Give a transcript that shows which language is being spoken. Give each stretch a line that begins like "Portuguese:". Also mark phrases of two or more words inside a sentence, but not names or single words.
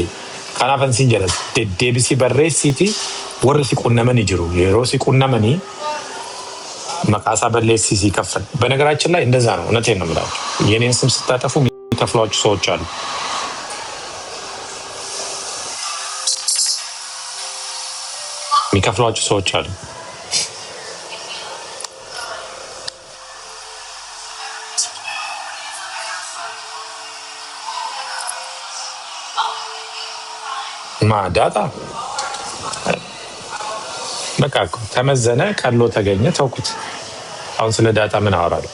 Oromo: kanaafan siin jedha deddeebisi barreessiiti warri si qunnamanii jiru yeroo si qunnamanii maqaasaa balleessii si
Amharic: ከፈል በነገራችን ላይ እንደዛ ነው። እውነቴን ነው የምላችሁ። የኔን ስም ስታጠፉ የሚከፍሏችሁ ሰዎች አሉ። የሚከፍሏችሁ ሰዎች አሉ። ዳታ በቃ ተመዘነ፣ ቀሎ ተገኘ፣ ተውኩት። አሁን ስለ ዳታ ምን አወራለሁ?